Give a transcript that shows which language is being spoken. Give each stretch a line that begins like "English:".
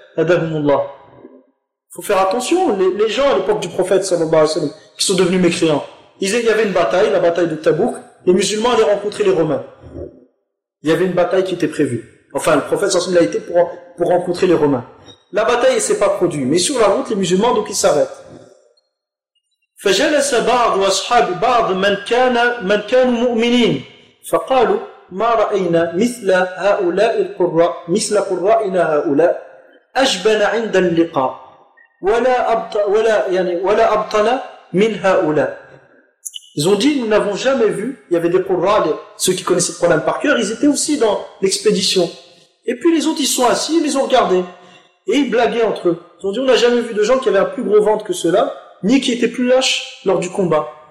French: Adhamullah. Faut faire attention. Les gens, à l'époque du prophète, sallallahu alayhi wa sallam, qui sont devenus mécréants. Il y avait une bataille, la bataille de Tabouk. Les musulmans allaient rencontrer les Romains. Il y avait une bataille qui était prévue. Enfin, le prophète s'en a été pour rencontrer les Romains. La bataille ne s'est pas produite. Mais sur la route, les musulmans, donc, ils s'arrêtent.
Arabic: فجلس بعض واصحاب بعض من كانوا مؤمنين فقالوا ما راينا مثل هؤلاء القراء مثل قرائنا هؤلاء اجبن عند اللقاء ولا ابطل من هؤلاء.
French: Ils ont dit, nous n'avons jamais vu, il y avait des qurras, ceux qui connaissaient le Coran par cœur, ils étaient aussi dans l'expédition. Et puis les autres, ils sont assis, ils les ont regardés. Et ils blaguaient entre eux. Ils ont dit, on n'a jamais vu de gens qui avaient un plus gros ventre que ceux-là, ni qui étaient plus lâches lors du combat.